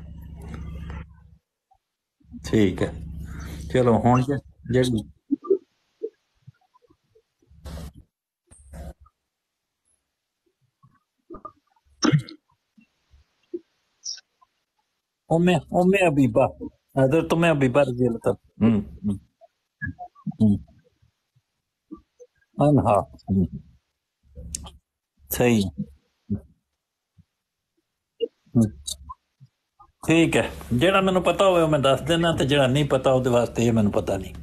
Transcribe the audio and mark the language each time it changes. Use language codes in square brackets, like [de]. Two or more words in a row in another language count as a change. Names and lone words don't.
[pa] ਠੀਕ ਹੈ, ਚਲੋ ਹੁਣ ਜਿਹੜੀ ਉਮੇ ਹਬੀਬਾ, हज़रत उम्मे हबीबा [ar] رضي الله عنها. [pa] सही ਠੀਕ ਹੈ, ਜਿਹੜਾ ਮੈਨੂੰ ਪਤਾ ਹੋਵੇ ਉਹ ਮੈਂ ਦੱਸ ਦੇਣਾ, ਤੇ ਜਿਹੜਾ ਨਹੀਂ ਪਤਾ ਉਹਦੇ ਵਾਸਤੇ ਇਹ ਮੈਨੂੰ ਪਤਾ ਨਹੀਂ।